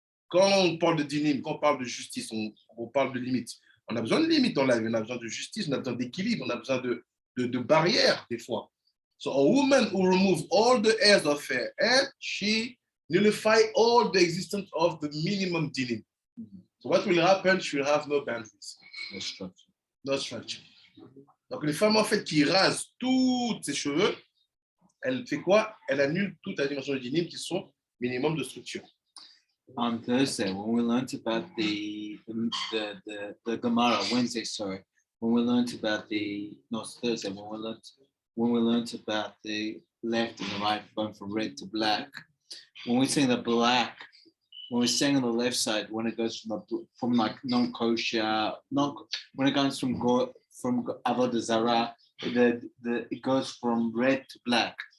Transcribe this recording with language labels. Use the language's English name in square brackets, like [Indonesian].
[French] Quand on parle de dinim, quand on parle de justice, on parle de limites. On a besoin de limites dans la vie, on a besoin de justice, on a besoin d'équilibre, on a besoin de barrières des fois. [English] So a woman who removes all the hairs of her head, she nullifies all the existence of the minimum dinim. So what will happen? She will have no boundaries. No structure. No structure. [French] Donc les femmes en fait qui rasent tous ses cheveux, elle fait quoi? Elle annule toute la dimension de dinim qui sont minimum de structure. [English] On Thursday, when we learned about the Gemara, Wednesday, sorry, when we learned about Thursday, when we learned about the left and the right going from red to black, when we're saying the black, when we're saying on the left side, when it goes from like non-kosher, when it goes from avodah zarah, it goes from red to black.